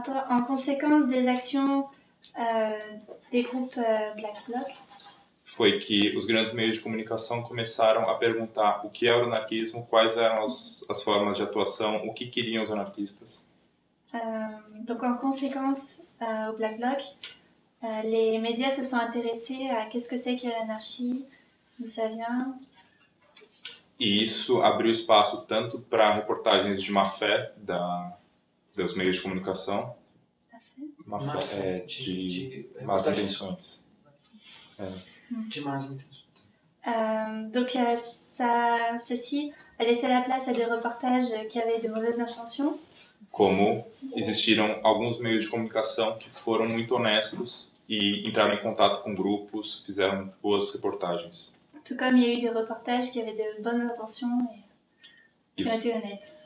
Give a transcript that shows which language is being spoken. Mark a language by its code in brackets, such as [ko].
[fr] En conséquence des actions des groupes Black Bloc, [pt] foi que os grandes meios de comunicação começaram a perguntar o que é o anarquismo, quais eram as formas de atuação, o que queriam os anarquistas. [fr] donc en conséquence au Black Bloc, les médias se sont intéressés à qu'est-ce que c'est que l'anarchie, d'où ça vient. [pt] E isso abriu espaço tanto para reportagens de má-fé dos meios de comunicação, má-fé de más intenções. De más intenções. [fr] Donc ceci a laissé la place à des reportages qui avaient de mauvaises intentions. [pt] Como existiram alguns meios de comunicação que foram muito honestos e entraram em contato com grupos, fizeram boas reportagens. [fr] Tout comme il y a eu des reportages qui avaient de bonnes intentions et qui ont été honnêtes.